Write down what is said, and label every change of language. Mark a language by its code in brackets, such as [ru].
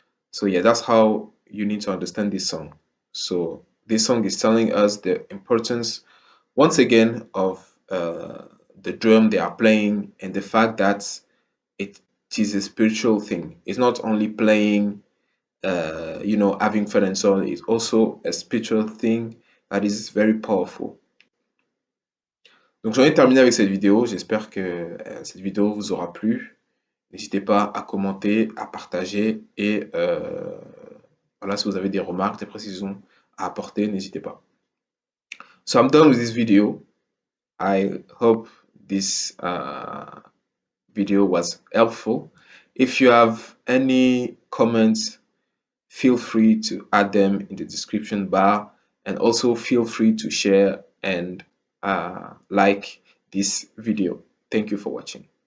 [en] So yeah, that's how you need to understand this song. So this song is telling us the importance, once again, of the drum they are playing, and the fact that it is a spiritual thing. It's not only playing, having fun and so on. It's also a spiritual thing that is very powerful. [fr] Donc j'en ai terminé avec cette vidéo. J'espère que cette vidéo vous aura plu. N'hésitez pas à commenter, à partager et voilà, si vous avez des remarques, des précisions à apporter, n'hésitez pas. [en] So I'm done with this video. I hope this video was helpful. If you have any comments, feel free to add them in the description bar, and also feel free to share and like this video. Thank you for watching.